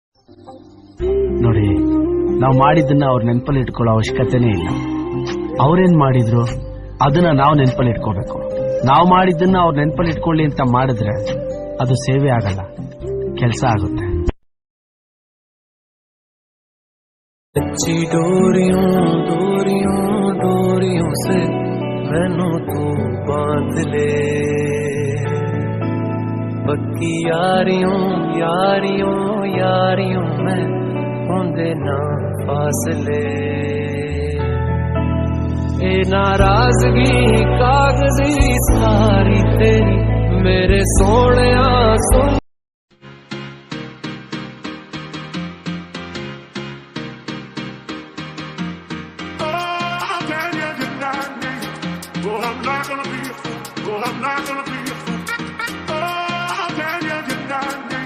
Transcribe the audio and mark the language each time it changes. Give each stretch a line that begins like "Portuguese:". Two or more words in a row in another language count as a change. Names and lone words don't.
Kannada: ನೋಡಿ, ನಾವು ಮಾಡಿದ್ದನ್ನ ಅವ್ರ ನೆನಪಲ್ಲಿ ಇಟ್ಕೊಳ್ಳೋ ಅವಶ್ಯಕತೆನೇ ಇಲ್ಲ. ಅವ್ರೇನ್ ಮಾಡಿದ್ರು ಅದನ್ನ ನಾವು ನೆನಪಲ್ಲಿ ಇಟ್ಕೋಬೇಕು. ನಾವು ಮಾಡಿದ್ದನ್ನ ಅವ್ರ ನೆನಪಲ್ಲಿ ಇಟ್ಕೊಳ್ಳಿ ಅಂತ ಮಾಡಿದ್ರೆ ಅದು ಸೇವೆ ಆಗಲ್ಲ, ಕೆಲಸ ಆಗುತ್ತೆ.
Punjabi: ਅੱਛੀ ਡੋਰੀਆਂ ਡੋਰੀਆਂ ਡੋਰੀਆਂ ਸੇ ਮੈਨੂੰ ਤੂੰ ਬੰਨ੍ਹ ਲੈ, ਪੱਕੀ ਯਾਰੀਆਂ ਯਾਰੀਆਂ ਯਾਰੀਆਂ ਮੇਂ ਹੁੰਦੇ ਨਾ ਫ਼ਾਸਲੇ, ਏ ਨਾਰਾਜ਼ਗੀ ਕਾਗ਼ਜ਼ੀ ਸਾਰੀ ਤੇਰੀ ਮੇਰੇ ਸੋਹਣਿਆ ਸੁਣ।
English: Well, I'm not gonna be a fool. Well, I'm not gonna be a fool. Oh, can you deny me?